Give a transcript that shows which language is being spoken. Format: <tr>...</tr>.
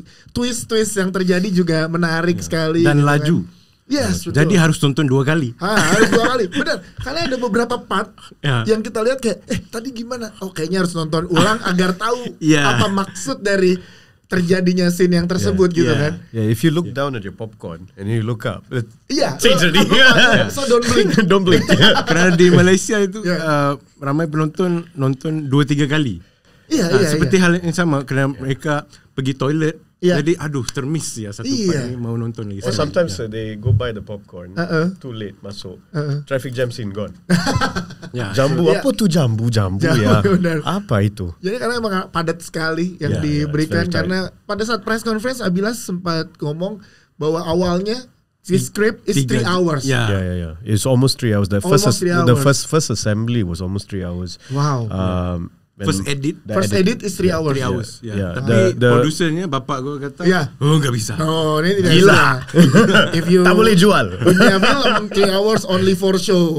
<id>Twist yang terjadi juga menarik sekali. Dan laju. Yes, betul. Jadi harus tonton 2 kali. Harus 2 kali. Benar. Karena ada beberapa part yang kita lihat kayak tadi gimana? Kayaknya harus nonton ulang agar tahu apa maksud dari terjadinya scene yang tersebut gitu kan.</id> <en>If you look down at your popcorn and you look up, change already. So don't blink. Don't blink.</en> <ms>Karena di Malaysia itu ramai penonton nonton 2-3 kali. Seperti hal yang sama, kerana mereka pergi toilet. Jadi termiss satu part ni mau nonton lagi.</ms> <en>Or sometimes they go buy the popcorn too late masuk. Traffic jam scene gone.</en> <ms>Jambu apa tu jambu ya? Apa itu?</ms> <id>Jadi karena emang padat sekali yang diberikan, karena pada saat press conference Abilas sempat ngomong bahwa awalnya</id> <en>the script is 3 hours. It's almost 3 hours. The first assembly was almost 3 hours. Wow. First edit is 3 hours. 3 hours. Yeah.</en> <id>Tapi producernya bapak gue kata, nggak bisa. Oh, ini tidak Gila. bisa.</id> <en>If you</en> <ms>tak boleh jual.</ms> <id>punya film</id> <en>3 hours only for show.</en>